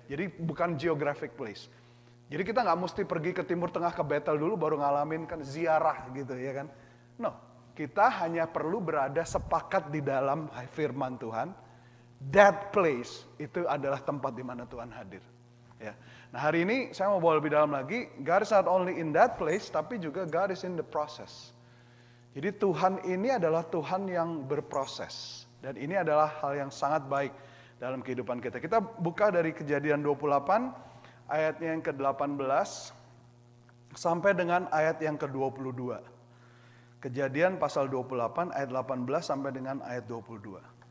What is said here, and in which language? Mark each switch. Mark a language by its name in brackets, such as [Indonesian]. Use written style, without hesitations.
[Indonesian] Jadi bukan [English] geographic place. [Indonesian] Jadi kita nggak mesti pergi ke Timur Tengah ke Bethel dulu baru ngalamin kan ziarah gitu ya kan. No, kita hanya perlu berada sepakat di dalam firman Tuhan. [English] That place [Indonesian] itu adalah tempat di mana Tuhan hadir. Ya. Nah hari ini saya mau bawa lebih dalam lagi. [English] God is not only in that place, [Indonesian] tapi juga [English] God is in the process. [Indonesian] Jadi Tuhan ini adalah Tuhan yang berproses. Dan ini adalah hal yang sangat baik dalam kehidupan kita. Kita buka dari Kejadian 28, ayatnya yang ke-18, sampai dengan ayat yang ke-22. Kejadian pasal 28, ayat 18 sampai dengan ayat 22.